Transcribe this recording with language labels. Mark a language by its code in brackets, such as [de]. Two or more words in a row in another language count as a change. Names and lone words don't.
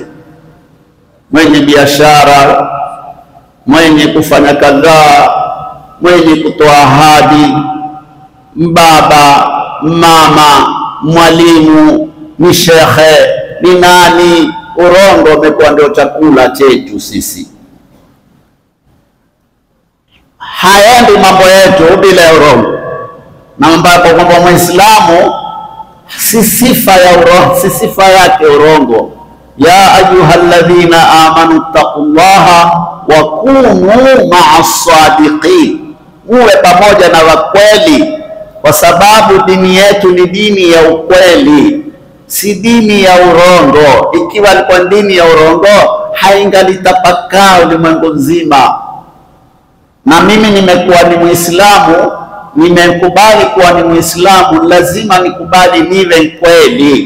[sw] Mwenye biashara, mwenye kufanya kadhaa, mwenye kutoa ahadi, mbaba, mama, mwalimu, ni shekhe, ni nani, urongo umekuwa ndio chakula chetu sisi. Haendi mambo yetu bila urongo, na ambapo kwamba Muislamu si sifa ya urongo, si sifa yake urongo. [ar] يا أيها الذين آمنوا اتقوا الله وكونوا مع الصادقين, [sw] uwe pamoja na wakweli, kwa sababu dini yetu ni dini ya ukweli, si dini ya urongo. Ikiwa ilikuwa dini ya urongo, haingalitapakaa ulimwengu nzima. Na mimi nimekuwa ni Muislamu, nimekubali kuwa ni Muislamu, lazima nikubali niwe kweli.